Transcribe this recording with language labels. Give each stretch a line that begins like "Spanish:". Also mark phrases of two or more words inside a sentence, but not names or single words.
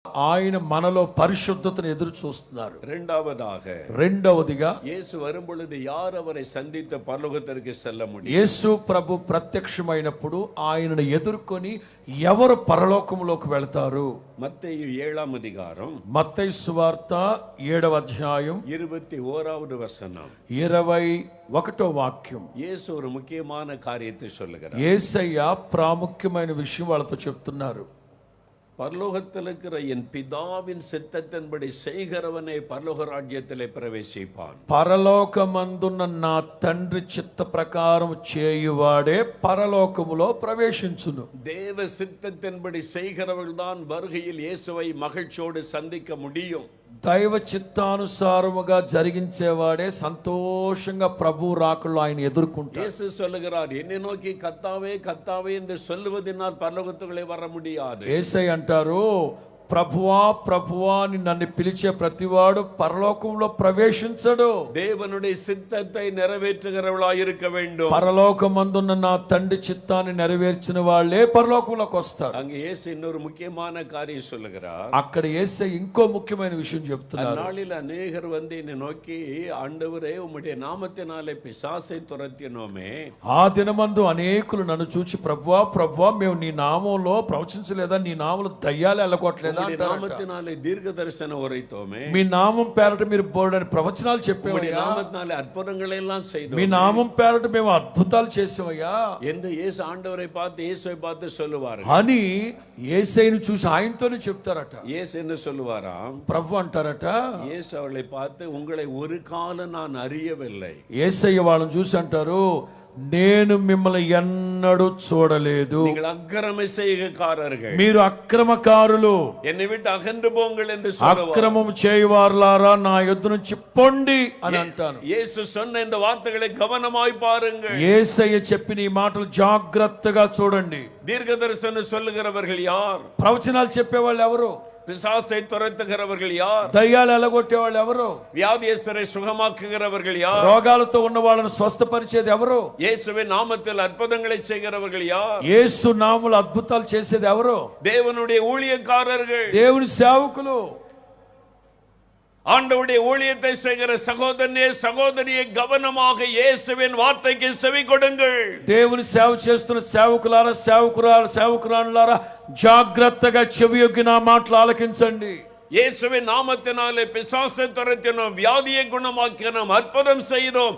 Telugu: ఆయన మనలో పరిశుద్ధతను ఎదురు చూస్తున్నారు.
Tamil: రెండవదిగా యేసు வரும்பொழுது யார் அவரை சந்தித்து பரலோகத்திற்கு செல்ல முடியும்?
Telugu: యేసు ప్రభు ప్రత్యక్షమైనప్పుడు ఆయనను ఎదుర్కొని ఎవరు పరలోకములోకి వెళ్తారు? మత్తయి 7వ అధికారం, మత్తయి సువార్త 7వ అధ్యాయం 21వ వచనం, 21వ వాక్యం.
Tamil: యేసు ஒரு முக்கியமான காரியத்தை சொல்லுகிறார்.
Telugu: యేసయ్య ప్రాముఖ్యమైన విషయం వాళ్ళతో చెప్తున్నారు.
Tamil: பரலோகத்தில் இருக்கிற என் பிதாவின் சித்தத்தின்படி செய்கிறவனே பரலோக ராஜ்யத்திலே பிரவேசிப்பான்.
Telugu: పరలోకమందున్న నా తండ్రి చిత్త ప్రకారం చేయువాడే పరలోకములో ప్రవేశించును.
Tamil: தேவ சித்தத்தின்படி செய்கிறவர்கள் தான் வருகையில் இயேசுவை மகிழ்ச்சியோடு சந்திக்க முடியும்.
Telugu: దైవ చిత్తానుసారముగా జరిగించేవాడే సంతోషంగా ప్రభు రాకల్లో ఆయన ఎదుర్కొంటాడు.
Tamil: இயேசு சொல்லுகிறார், என்னை நோக்கி கர்த்தாவே கர்த்தாவே என்று சொல்லுவதினால் பரலோகத்துக்குள்ளே வர முடியாது.
Telugu: యేసయ్య అంటారు, ప్రభువా ప్రభువా అని నన్ను పిలిచే ప్రతివాడు పరలోకంలో ప్రవేశించడు.
Tamil: தேவனுடைய சித்தத்தை நிறைவேற்றுகிறவர்களாய் இருக்க வேண்டும்.
Telugu: పరలోకమందున్న నా తండ్రి చిత్తాన్ని నెరవేర్చిన వాళ్ళే పరలోకంలోకి వస్తారు.
Tamil: அங்கே இயேசு இன்னொரு முக்கியமான காரியம் சொல்லுகிறார்.
Telugu: అక్కడ యేసయ్య ఇంకో ముఖ్యమైన విషయం చెప్తున్నారు.
Tamil: அந்நாளில் அநேகர் வந்து என்னை நோக்கி, ஆண்டவரே உம்முடைய நாமத்தினாலே பிசாசை துரத்தினோமே.
Telugu: ఆ దినమందు అనేకులు నన్ను చూచి, ప్రభువా ప్రభువా మేము నీ నామంలో ప్రవచించలేదా, నీ నామంలో దయ్యాలు వెళ్ళగొట్టలేదా,
Tamil: நாமத்தினாலே தீர்க்க தரிசனம் உரைத்தோமே,
Telugu: మీ నామం పేరట మీరు బోల్డని ప్రవచనాలు చెప్పేవయ్యా,
Tamil: நாமத்தினாலே அற்புதங்களை எல்லாம் செய்தோம்,
Telugu: మీ నామం పేరట మేము అద్భుతాలు చేసామయ్యా
Tamil: என்று இயேசு ஆண்டவரை பார்த்து இயேசுவை பார்த்து சொல்லுவார்
Telugu: అని యేసయ్యను చూసి ఆయనతోనే చెప్తారట.
Tamil: இயேசு என்ன சொல்லுவாராம்?
Telugu: ప్రభు అంటారట,
Tamil: இயேசு அவளை பார்த்து, உங்களை ஒரு காலம் நான் அறியவில்லை.
Telugu: యేసయ్య వాళ్ళని చూసి అంటారు, నేను మిమ్మల్ని ఎన్నడూ చూడలేదు,
Tamil: நீங்கள் அக்கிரம செய்கைக்காரர்கள்,
Telugu: మీరు అక్రమకారులు,
Tamil: என்னை விட்டு அகன்று போங்கள் என்று சொல்லுவார்.
Telugu: అక్రమం చేయవారులారా నా యొద్ద నుంచి పొండి అని అంటాను.
Tamil: இயேசு சொன்ன இந்த வார்த்தைகளை கவனமாய் பாருங்கள்.
Telugu: యేసయ్య చెప్పిన ఈ మాటలు జాగ్రత్తగా చూడండి.
Tamil: தீர்க்க தரிசனம் சொல்லுகிறவர்கள் யார்?
Telugu: ప్రవచనాలు చెప్పేవాళ్ళు ఎవరు?
Tamil: பிசாசை துரத்துகிறவர்கள் யார்?
Telugu: దయ్యాలు ఎలగొట్టే వాళ్ళు ఎవరు?
Tamil: வியாதியஸ்தரை சுகமாக்குகிறவர்கள் யார்?
Telugu: రోగాలతో ఉన్న వాళ్ళని స్వస్థపరిచేది ఎవరు?
Tamil: இயேசுவின் நாமத்தில் அற்புதங்களை செய்கிறவர்கள் யார்?
Telugu: యేసు నామములో అద్భుతాలు చేసేది ఎవరు?
Tamil: தேவனுடைய ஊழியக்காரர்கள்,
Telugu: దేవుని సేవకులు.
Tamil: ஆண்டவருடைய ஊழியத்தை செய்கிற சகோதரனே சகோதரியை கவனமாக இயேசுவின் வார்த்தைக்கு செவி கொடுங்கள்.
Telugu: దేవుని సేవ చేస్తున్న సేవకులారా సేవకురాలులారా జాగ్రత్తగా చెవియొగ్గి నా మాటలు ఆలకించండి.
Tamil: இயேசுவின் நாமத்தினாலே பிசாசை துரத்தினோம், வியாதியை குணமாக்கினோம், அற்புதம் செய்தோம்.